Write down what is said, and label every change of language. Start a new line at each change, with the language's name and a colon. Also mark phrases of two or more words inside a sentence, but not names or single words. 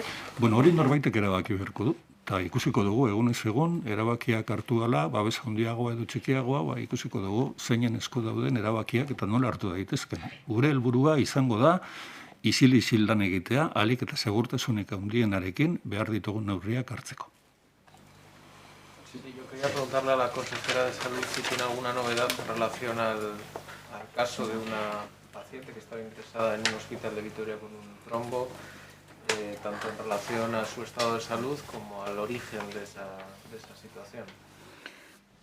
Basque: Bueno, hori norbaitek erabaki beharko du. Eta ikusiko dugu, egunez egun, erabakiak hartu gala, babes handiagoa edo txikiagoa, ikusiko dugu zeinen esku dauden erabakiak eta nola hartu daitezken. Gure helburua izango da, isil lan egitea, ahalik eta segurtasunik handienarekin behar ditugun neurriak hartzeko.
Spanish: Sí, yo quería preguntarle a la consejera de Salud si tiene alguna novedad en relación al caso de una paciente que estaba ingresada en un hospital de Vitoria con un trombo, tanto en relación a su estado de salud como al origen de esa situación.